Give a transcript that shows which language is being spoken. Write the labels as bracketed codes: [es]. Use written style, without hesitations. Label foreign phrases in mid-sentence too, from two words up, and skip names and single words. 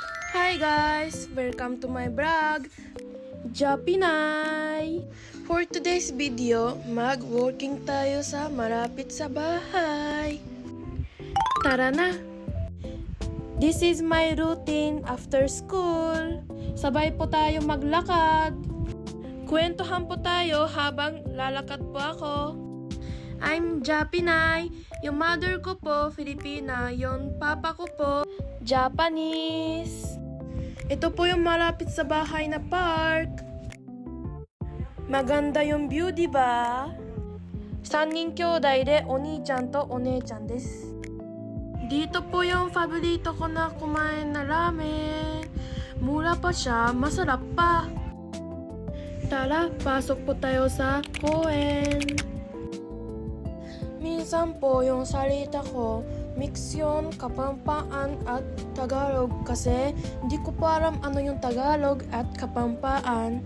[en] Hi guys! Welcome to my vlog, Japinay! For today's video, [tl] mag-walking tayo sa malapit sa bahay. Tara na! [en] This is my routine after school. [tl] Sabay po tayo maglakad. Kwentuhan po tayo habang lalakad po ako. [en] I'm Japinay. [tl] Yung mother ko po, Filipina. Yung papa ko po, Japanese. Ito po yung malapit sa bahay na park. Maganda yung view, di ba? [ja] 3 人兄弟でお兄ちゃんとお姉ちゃんです。 [tl] Dito po yung paborito ko na kumain na ramen. Mura pa siya, masarap pa. Tara, pasok po tayo sa koen. Minsan po yung salita ko, mix yun, Kapampaan at Tagalog kasi hindi ko pa alam ano yung Tagalog at Kapampaan.